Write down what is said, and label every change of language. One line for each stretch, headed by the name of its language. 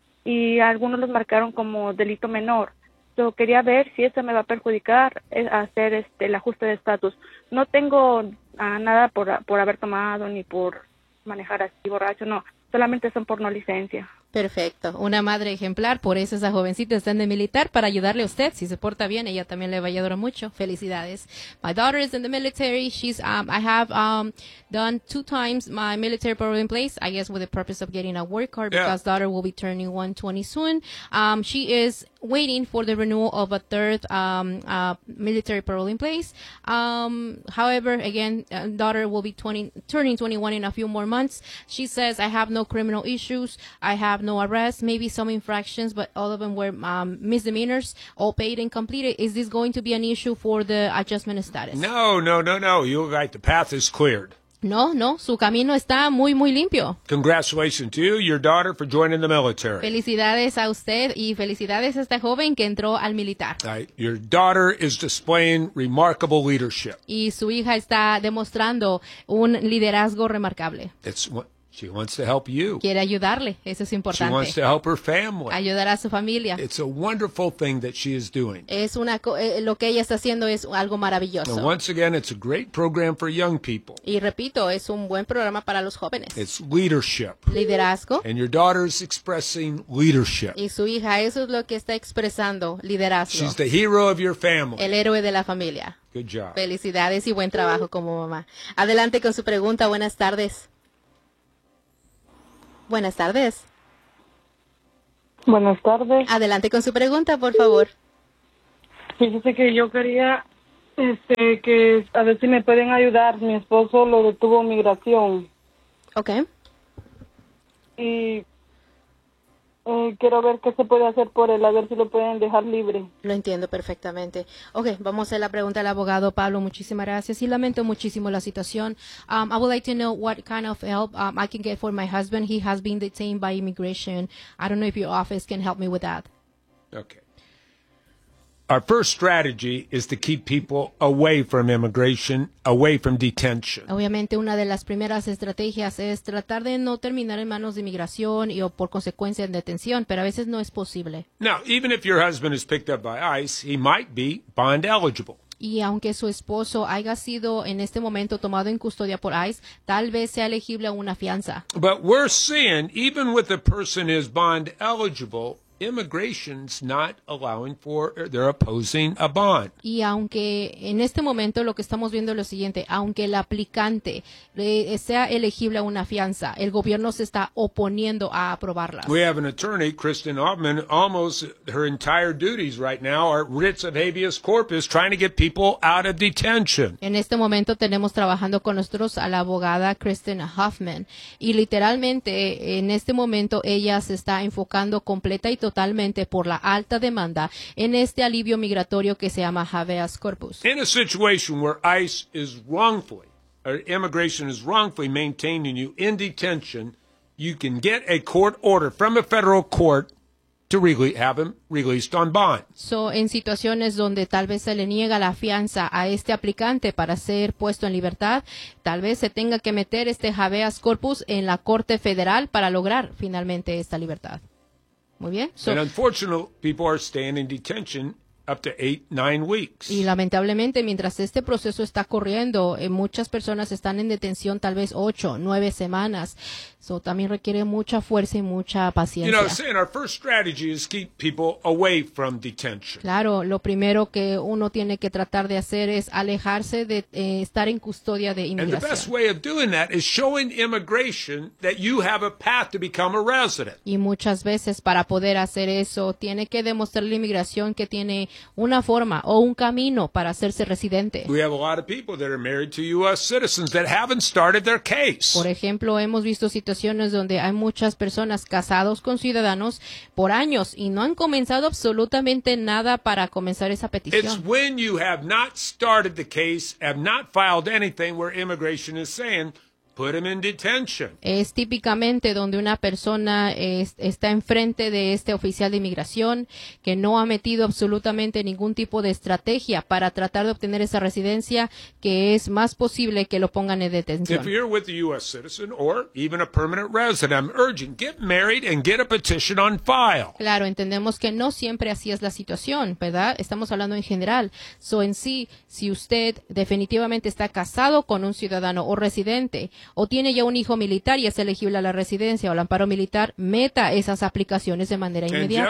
Spanish: Y algunos los marcaron como delito menor. Yo quería ver si eso me va a perjudicar hacer el ajuste de estatus. No tengo nada por haber tomado ni por manejar así borracho, no. Solamente son por no licencia. Perfecto. Una madre ejemplar. Por eso esa jovencita está en el militar, para ayudarle a usted. Si se porta bien, ella también le va a ayudar mucho. Felicidades.
English: My daughter is in the military. She's, I have done 2 times my military parole in place, I guess with the purpose of getting a work card, because yeah, daughter will be turning 120 soon. She is waiting for the renewal of a third military parole in place. However, again, daughter will be turning 21 in a few more months. She says, I have no criminal issues. I have no arrests, maybe some infractions, but all of them were misdemeanors, all paid and completed. Is this going to be an issue for the adjustment status? No. You're right. The path is cleared.
Spanish: No. Su camino está muy, muy limpio.
English: Congratulations to you, your daughter, for joining the military.
Spanish: Felicidades a usted y felicidades a esta joven que entró al militar.
English: Right. Your daughter is displaying remarkable leadership.
Spanish: Y su hija está demostrando un liderazgo remarcable.
English: She wants to help you.
Spanish: Quiere ayudarle. Eso es importante.
English: She wants to help her family.
Spanish: Ayudar a su familia.
English: It's a wonderful thing that she is doing.
Spanish: Es una lo que ella está haciendo es algo maravilloso.
English: And once again, it's a great program for young people.
Spanish: Y repito, es un buen programa para los jóvenes.
English: It's leadership.
Spanish: Liderazgo.
English: And your daughter is expressing leadership.
Spanish: Y su hija, eso es lo que está expresando, liderazgo.
English: She's the hero of your family.
Spanish: El héroe de la familia.
English: Good job.
Spanish: Felicidades y buen trabajo como mamá. Adelante con su pregunta. Buenas tardes. Buenas tardes. Buenas tardes. Adelante con su pregunta, por favor. Fíjese que yo quería que a ver si me pueden ayudar. Mi esposo lo detuvo migración. Okay. Y quiero ver qué se puede hacer por él, a ver si lo pueden dejar libre. Lo entiendo perfectamente. Ok, vamos a hacer la pregunta al abogado Pablo. Muchísimas gracias y lamento muchísimo la situación.
English: I would like to know what kind of help I can get for my husband. He has been detained by immigration. I don't know if your office can help me with that. Okay. Our first strategy is to keep people away from immigration, away from detention.
Spanish: Obviamente, una de las primeras estrategias es tratar de no terminar en manos de inmigración y o por consecuencia en detención, pero a veces no es posible.
English: Now, even if your husband is picked up by ICE, he might be bond eligible.
Spanish: Y aunque su esposo haya sido en este momento tomado en custodia por ICE, tal vez sea elegible a una fianza.
English: But we're seeing, even with a person is bond eligible, immigration's not allowing for, they're opposing a bond.
Spanish: Y aunque en este momento lo que estamos viendo es lo siguiente, aunque el aplicante sea elegible a una fianza, el gobierno se está oponiendo a aprobarla.
English: We have an attorney, Kristen Altman, almost her entire duties right now are writs of habeas corpus, trying to get people out of detention.
Spanish: En este momento tenemos trabajando con nosotros a la abogada Kristen Hoffman, y literalmente en este momento ella se está enfocando completa y totalmente por la alta demanda en este alivio migratorio que se llama habeas corpus.
English: In a situation where ICE is wrongfully, or immigration is wrongfully maintaining you in detention, you can get a court order from a federal court to really have him released on bond.
Spanish: So, en situaciones donde tal vez se le niega la fianza a este aplicante para ser puesto en libertad, tal vez se tenga que meter este habeas corpus en la corte federal para lograr finalmente esta libertad. Muy bien.
English: So, and unfortunately, people are staying in detention up to 8-9 weeks.
Spanish: Y lamentablemente, mientras este proceso está corriendo, muchas personas están en detención tal vez 8-9 semanas. So, también requiere mucha fuerza y mucha paciencia.
English: You know, saying our first strategy is keep people away from detention.
Spanish: Claro, lo primero que uno tiene que tratar de hacer es alejarse de estar en custodia de inmigración.
English: And the best way of doing that is showing immigration that you have a path to become a resident.
Spanish: Y muchas veces para poder hacer eso, tiene que demostrarle a inmigración que tiene una forma o un camino para hacerse residente.
English: We have a lot of people that are married to U.S. citizens that haven't started their case.
Spanish: Por ejemplo, hemos visto situaciones donde hay muchas personas casados con ciudadanos por años y no han comenzado absolutamente nada para comenzar esa petición.
English: It's when you have not started the case, have not filed anything, where immigration is saying, put him in detention.
Spanish: Es típicamente donde una persona está enfrente de este oficial de inmigración que no ha metido absolutamente ningún tipo de estrategia para tratar de obtener esa residencia, que es más posible que lo pongan en detención.
English: If you're with a U.S. citizen or even a permanent resident, I'm urging, get married and get a petition on file.
Spanish: Claro, entendemos que no siempre así es la situación, ¿verdad? Estamos hablando en general. So, en sí, si usted definitivamente está casado con un ciudadano o residente, o tiene ya un hijo militar y es elegible a la residencia o al amparo militar, meta esas aplicaciones de manera inmediata.